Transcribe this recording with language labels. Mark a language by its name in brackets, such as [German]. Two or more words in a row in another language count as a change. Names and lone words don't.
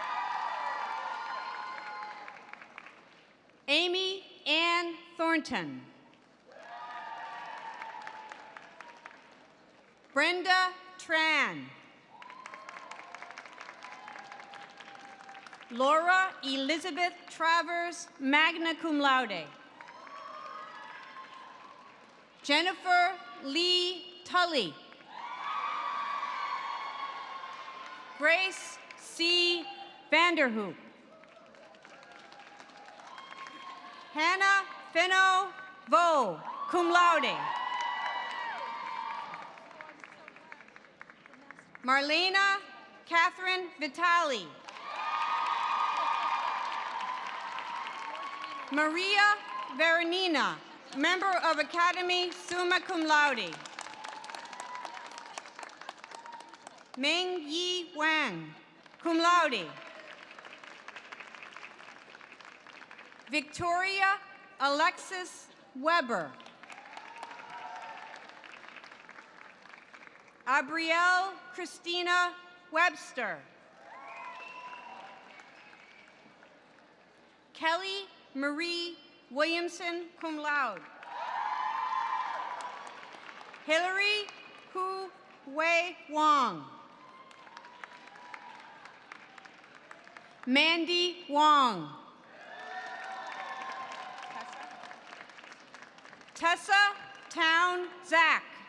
[English] Amy Ann Thornton. Brenda Tran. Laura Elizabeth Travers, [Latin] magna cum laude. [English] Jennifer Lee Tully. Grace C. Vanderhoop. Hannah Fenno Vo, [Latin] cum laude. [English] Marlena Catherine Vitali. Maria Veronina, member of Academy, [Latin] summa cum laude. [English] Meng Yi Wang, [Latin] cum laude. [English] Victoria Alexis Weber. Abrielle Christina Webster. Kelly Marie Williamson, [Latin] cum laude. [English] Hillary Hu Wei Wong. Mandy Wong. Tessa Town Zach.